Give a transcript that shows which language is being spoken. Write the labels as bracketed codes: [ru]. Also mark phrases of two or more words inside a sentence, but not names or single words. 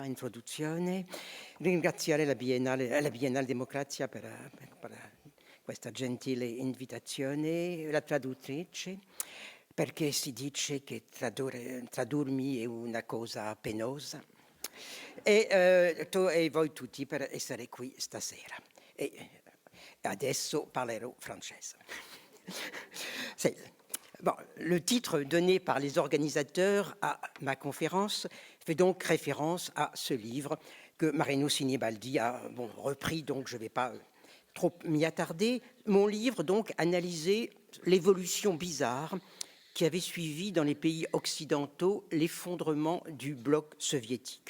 [it] introduzione, ringraziare la Biennale Democrazia per questa gentile invitazione, la traduttrice, perché si dice che tradurmi è una cosa penosa, e voi tutti per essere qui stasera. E adesso parlerò francese. [fr] Bon, le titre donné par les organisateurs à ma conférence fait donc référence à ce livre que Marino Sinibaldi a repris, donc je ne vais pas trop m'y attarder. Mon livre donc analysait l'évolution bizarre qui avait suivi dans les pays occidentaux l'effondrement du bloc soviétique.